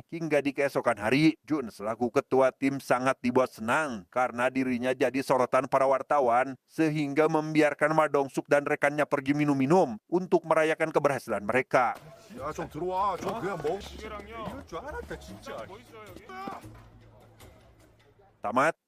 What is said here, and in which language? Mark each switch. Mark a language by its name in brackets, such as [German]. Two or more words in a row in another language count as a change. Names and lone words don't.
[Indonesian] Hingga di keesokan hari, Jun selaku ketua tim sangat dibuat senang karena dirinya jadi sorotan para wartawan, sehingga membiarkan Ma Dong-suk dan rekannya pergi minum-minum untuk merayakan keberhasilan mereka. [Korean] 야, 좀 들어와. 좀 그냥 먹. 이럴 줄 알았다 진짜. [Indonesian] Tamat.